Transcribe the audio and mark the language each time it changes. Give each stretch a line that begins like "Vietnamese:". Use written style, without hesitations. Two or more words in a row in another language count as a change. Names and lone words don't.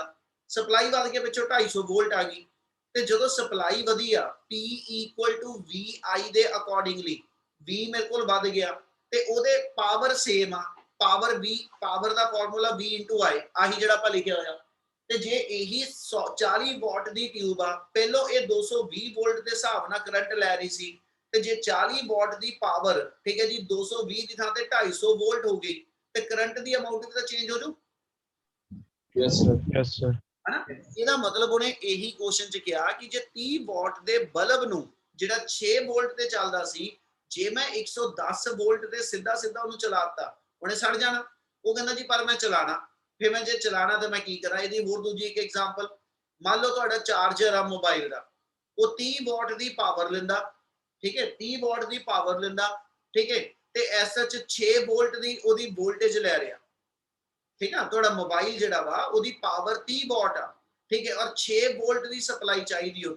Punjabi: ਸਪਲਾਈ ਵੱਧ ਕੇ ਪਿੱਛੋਂ 250 ਵੋਲਟ ਆ ਗਈ, ਤੇ ਜਦੋਂ ਸਪਲਾਈ ਵਧੀ ਆ
English: P = VI
Punjabi: ਦੇ ਅਕੋਰਡਿੰਗਲੀ V ਮੇਰੇ ਕੋਲ ਵੱਧ ਗਿਆ ਤੇ ਉਹਦੇ ਪਾਵਰ ਸੇਮ ਆ, ਪਾਵਰ V, ਪਾਵਰ ਦਾ ਫਾਰਮੂਲਾ V × I, ਆਹੀ ਜਿਹੜਾ ਆਪਾਂ ਲਿਖਿਆ ਹੋਇਆ। ਤੇ ਜੇ ਇਹੀ 40 ਵਾਟ ਦੀ ਟਿਊਬ ਆ, ਪਹਿਲੋਂ ਇਹ 220 ਵੋਲਟ ਦੇ ਹਿਸਾਬ ਨਾਲ ਕਰੰਟ ਲੈ ਰਹੀ ਸੀ, ਤੇ ਜੇ 40 ਵਾਟ ਦੀ ਪਾਵਰ, ਠੀਕ ਹੈ ਜੀ, 220 ਦੀ ਥਾਂ ਤੇ 250 ਵੋਲਟ ਹੋ ਗਈ, ਤੇ ਕਰੰਟ ਦੀ ਅਮਾਉਂਟ ਵੀ ਤਾਂ
English: change ho
Punjabi: ਜੂ।
English: Yes, sir. Yes, sir.
Punjabi: ਹਨਾ, ਇਹਦਾ ਮਤਲਬ ਉਹਨੇ ਇਹੀ ਕੁਐਸਚਨ ਚ ਕਿਹਾ ਕਿ ਜੇ 30 ਵਾਟ ਦੇ ਬਲਬ ਨੂੰ ਜਿਹੜਾ 6 ਵੋਲਟ ਤੇ ਚੱਲਦਾ ਸੀ, ਜੇ ਮੈਂ 110 ਵੋਲਟ ਤੇ ਸਿੱਧਾ ਉਹਨੂੰ ਚਲਾਤਾ, ਉਹਨੇ ਸੜ ਜਾਣਾ। ਉਹ ਕਹਿੰਦਾ ਜੀ ਪਰ ਮੈਂ ਚਲਾਣਾ, ਫਿਰ ਮੈਂ ਜੇ ਚਲਾਣਾ ਤਾਂ ਮੈਂ ਕੀ ਕਰਾਂ? ਇਹਦੀ ਹੋਰ ਦੂਜੀ ਇੱਕ ਐਗਜ਼ਾਮਪਲ, ਮੰਨ ਲਓ ਤੁਹਾਡਾ ਚਾਰਜਰ ਆ ਮੋਬਾਈਲ ਦਾ, ਉਹ 30 ਵਾਟ ਦੀ ਪਾਵਰ ਲੈਂਦਾ, ਠੀਕ ਹੈ, 30 ਵਾਟ ਦੀ ਪਾਵਰ ਲੈਂਦਾ, ਠੀਕ ਹੈ, ਤੇ ਐਸਐਚ 6 ਵੋਲਟ ਦੀ ਉਹਦੀ ਵੋਲਟੇਜ ਲੈ ਰਿਹਾ, ਠੀਕ ਆ, ਤੁਹਾਡਾ ਮੋਬਾਈਲ ਜਿਹੜਾ ਵਾ ਉਹਦੀ ਪਾਵਰ 30 ਵਾਟ ਆ, ਠੀਕ ਹੈ, ਔਰ 6 ਵੋਲਟ ਦੀ ਸਪਲਾਈ ਚਾਹੀਦੀ ਉਹਨੂੰ।